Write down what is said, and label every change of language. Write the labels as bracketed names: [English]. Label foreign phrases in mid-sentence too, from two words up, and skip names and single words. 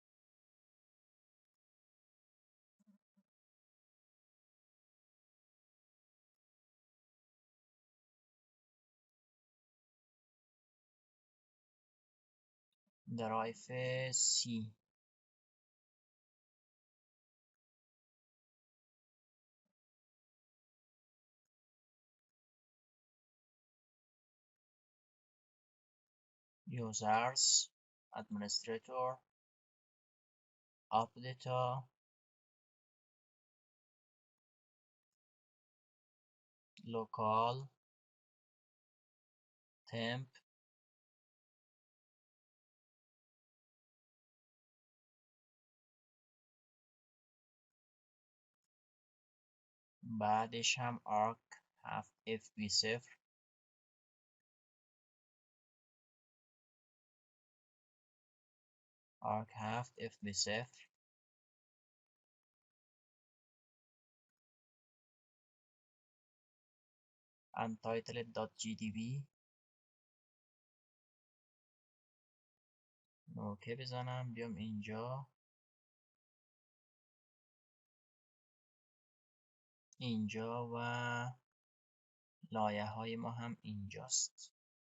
[English] درایف C، users administrator update local temp [Persian] بعدش هم [English] arc 7 fb0 arc 7 fb0 untitled.gdb. [Persian] اوکی بزنم بیام اینجا و لایه های ما هم اینجاست.